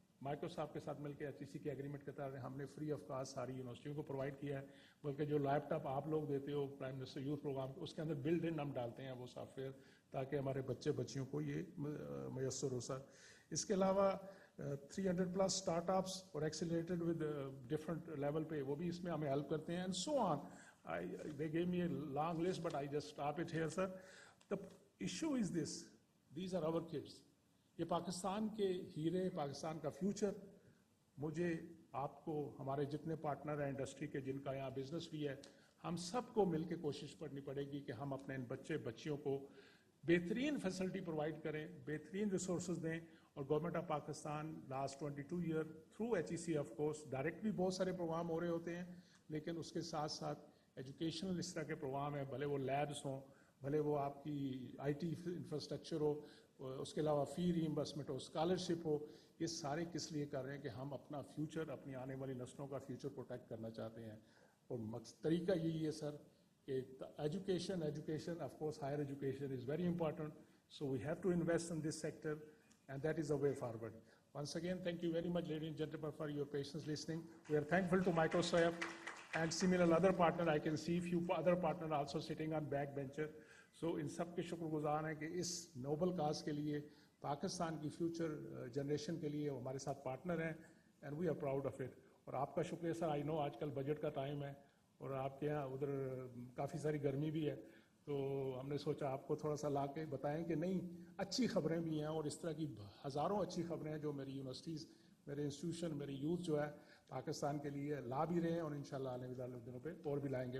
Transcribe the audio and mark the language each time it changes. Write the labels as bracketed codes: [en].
[ur] Microsoft کے ساتھ مل کے HEC کے ایگریمنٹ کے تحت ہم نے فری آف کاسٹ ساری یونیورسٹیوں کو پرووائڈ کیا ہے, بلکہ جو لیپ ٹاپ آپ لوگ دیتے ہو پرائم منسٹر یوتھ پروگرام اس کے اندر بلڈ ان ہم ڈالتے ہیں وہ سافٹ ویئر تاکہ ہمارے بچے بچیوں کو یہ میسر ہو سر. اس کے علاوہ 300+ اسٹارٹ اپس اور ایکسیلریٹڈ ود ڈفرنٹ لیول پہ وہ بھی اس میں ہمیں ہیلپ کرتے ہیں [en] And so on. They gave me a long list, but I just stop it here, sir. The issue is this: these are our kids. [ur] یہ پاکستان کے ہیرے, پاکستان کا فیوچر. مجھے, آپ کو, ہمارے جتنے پارٹنر ہیں انڈسٹری کے جن کا یہاں بزنس بھی ہے, ہم سب کو مل کے کوشش کرنی پڑے گی کہ ہم اپنے ان بچے بچیوں کو بہترین فیسلٹی پرووائڈ کریں, بہترین ریسورسز دیں. اور government of Pakistan last 22 year through HEC of course direct بھی بہت سارے پروگرام ہو رہے ہوتے ہیں, لیکن اس کے ساتھ ساتھ ایجوکیشنل اس طرح کے پروگرام ہیں, بھلے وہ لیبس ہوں, بھلے وہ آپ کی IT انفراسٹرکچر ہو, اس کے علاوہ فی ریمبرسمنٹ ہو, اسکالرشپ ہو, یہ سارے کس لیے کر رہے ہیں کہ ہم اپنا فیوچر, اپنی آنے والی نسلوں کا فیوچر پروٹیکٹ کرنا چاہتے ہیں. اور طریقہ یہی ہے سر کہ [en] Education of course higher education is very important, so we have to invest in this sector and that is the way forward. Once again, thank you very much, ladies and gentlemen, for your patience listening. We are thankful to Microsoft and similar other partner. I can see few other partner also sitting on back bencher. [ur] So ان سب کے شکر گزار ہیں کہ اس noble cause کے لیے, پاکستان کی future generation کے لیے ہمارے ساتھ پارٹنر ہیں [en] And we are proud of it. [ur] اور آپ کا شکریہ سر. [en] I know [ur] آج کل بجٹ کا ٹائم ہے اور آپ کے یہاں ادھر کافی ساری گرمی بھی ہے, تو ہم نے سوچا آپ کو تھوڑا سا لا کے بتائیں کہ نہیں, اچھی خبریں بھی ہیں اور اس طرح کی ہزاروں اچھی خبریں ہیں جو میری یونیورسٹیز, میرے انسٹیٹیوشن, میری یوتھ جو ہے پاکستان کے لیے لا بھی رہے ہیں اور انشاءاللہ آنے والے دنوں پہ اور بھی لائیں گے.